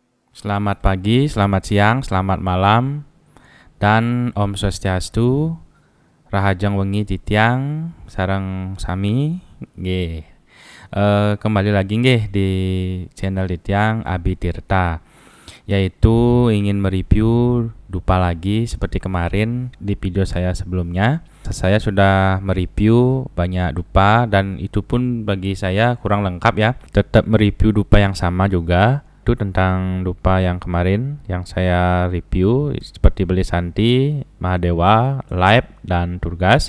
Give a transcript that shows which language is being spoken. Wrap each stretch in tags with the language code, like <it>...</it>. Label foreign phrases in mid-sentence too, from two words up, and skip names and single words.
<id>Selamat pagi, selamat siang, selamat malam, dan Om Swastiastu,</id> <ban>Rahajang Wengi Titiang, Sarang Sami, nggih.</ban> <id>Kembali lagi nggih di channel Titiang Abi Tirta, yaitu ingin mereview dupa lagi seperti kemarin di video saya sebelumnya. Saya sudah mereview banyak dupa dan itu pun bagi saya kurang lengkap ya. Tetap mereview dupa yang sama juga. Itu tentang dupa yang kemarin yang saya review seperti Beli Santi, Mahadewa, Live, dan Turgas.</id>